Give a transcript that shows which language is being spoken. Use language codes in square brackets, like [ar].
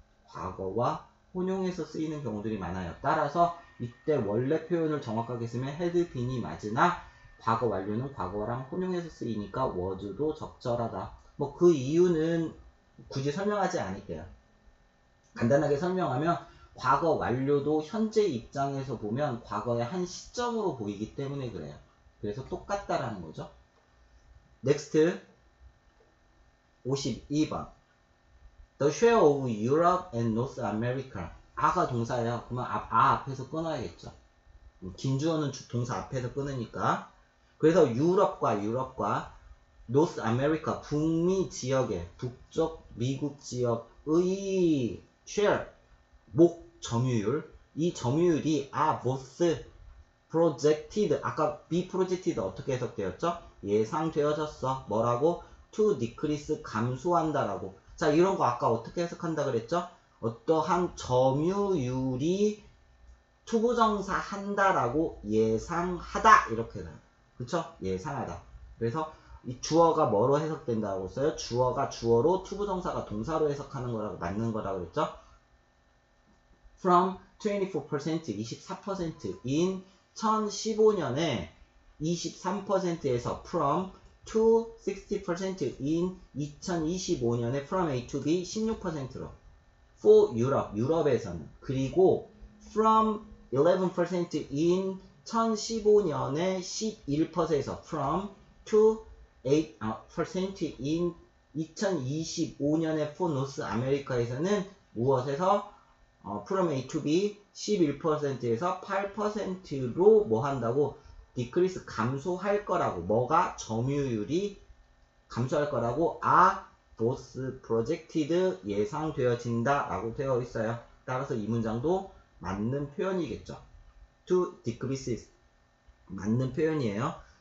[ko] 과거와 혼용해서 쓰이는 경우들이 많아요. 따라서 이때 원래 표현을 정확하게 쓰면 had been이 맞으나 과거 완료는 과거랑 혼용해서 쓰이니까 was도 적절하다. 뭐 그 이유는 굳이 설명하지 않을게요. 간단하게 설명하면 과거 완료도 현재 입장에서 보면 과거의 한 시점으로 보이기 때문에 그래요. 그래서 똑같다라는 거죠. [en] Next 52번 The share of Europe and North America [ko] 아가 동사예요. 그러면 앞에서 끊어야겠죠. 긴주어는 동사 앞에서 끊으니까 그래서 유럽과 노스 아메리카 북미 지역의 북쪽 미국 지역의 share 목 점유율 이 점유율이 both projected 아까 be projected 어떻게 해석되었죠? 예상되어졌어. 뭐라고? [en] to decrease [ko] 감소한다라고. 자 이런 거 아까 어떻게 해석한다 그랬죠? 어떠한 점유율이 투부정사 한다라고 예상하다 이렇게 나요. 그쵸? 예상하다. 그래서 이 주어가 뭐로 해석된다고 했어요? 주어가 주어로 투부정사가 동사로 해석하는 거라고 맞는 거라고 그랬죠? [en] From 24% in [ko] 2015년에 23%에서 [en] from to 60% in [ko] 2025년에 [en] from A to B [ko] 16%로 [en] for Europe, [ko] 유럽에서는 그리고 [en] from 11% in [ko] 2015년에 11%에서 [en] from to 8% in [ko] 2025년에 [en] for North America에서는 [ko] 무엇에서 [en] from A to B [ko] 11%에서 8%로 뭐 한다고? decrease 감소할 거라고. 뭐가? 점유율이 감소할 거라고 [en] both projected [ko] 예상되어진다 라고 되어 있어요. 따라서 이 문장도 맞는 표현이겠죠. [en] to decrease [ko] 맞는 표현이에요.